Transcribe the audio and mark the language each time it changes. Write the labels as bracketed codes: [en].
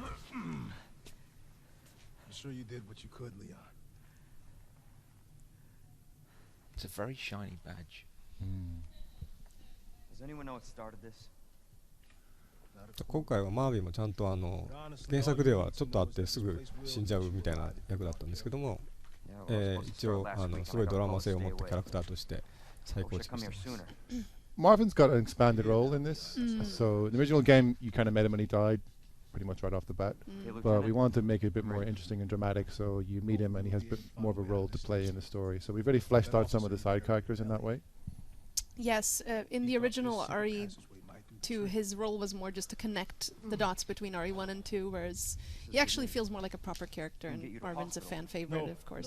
[en] I'm sure you did what you could, Leon. It's a very shiny badge. Does anyone know what started this? [ja] 今回はマービーもちゃんと原作ではちょっとあってすぐ死んじゃうみたいな役だったんですけども、一応すごいドラマ性を持ったキャラクターとして再構築してます。 [en] Marvin's got an expanded role in this. So in the original game, you kind of met him when he died, pretty much right off the bat. But we wanted to make it a bit more interesting and dramatic, so you meet him and he has a bit more of a role to play in the story. So we've really fleshed out some of the side characters in that way. Yes, in the original RE2, his role was more just to connect the dots between RE1 and 2, whereas he actually feels more like a proper character, and Marvin's a fan favorite, of course.